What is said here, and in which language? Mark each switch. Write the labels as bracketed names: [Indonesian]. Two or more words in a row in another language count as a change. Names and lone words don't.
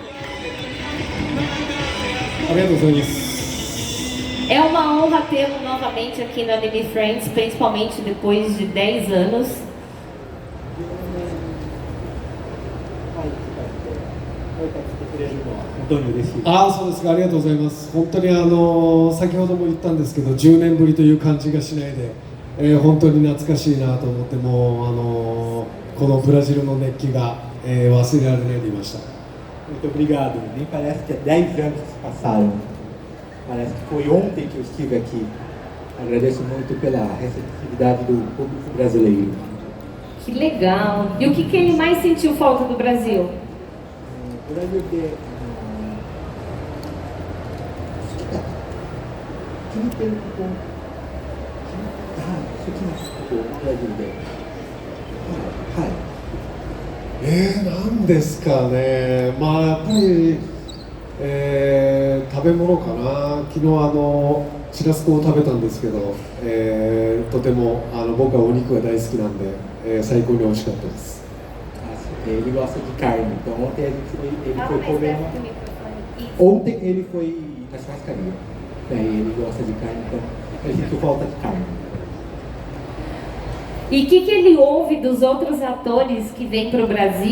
[Portuguese] É uma honra tê-lo novamente aqui no Anime Friends, principalmente depois de 10 anos. [Japanese] そうですか、ありがとうございます。本当に先ほども言ったんですけど、10年ぶりという感じがしないで、本当に懐かしいなと思って、もうこのブラジルの熱気が、忘れられないでいました。 [Portuguese] Muito obrigado. Nem parece que 10 anos se passaram. Parece que foi ontem que eu estive aqui. Agradeço muito pela receptividade do público brasileiro. Que legal! E o que ele mais sentiu falta do Brasil? O Brasil de... [Japanese] 聞いてること、好きなことをブラジルで。はい。なんですかね、まあやっぱり、食べ物かな。昨日シラスコを食べたんですけど、とても僕はお肉が大好きなんで、最高に美味しかったです。 [Portuguese] Ele gosta de carne, então ontem ele foi comer Ontem ele foi na churrascaria. Ele gosta de carne, então ele sentiu falta de carne. E o que ele ouve dos outros atores que vêm para o Brasil?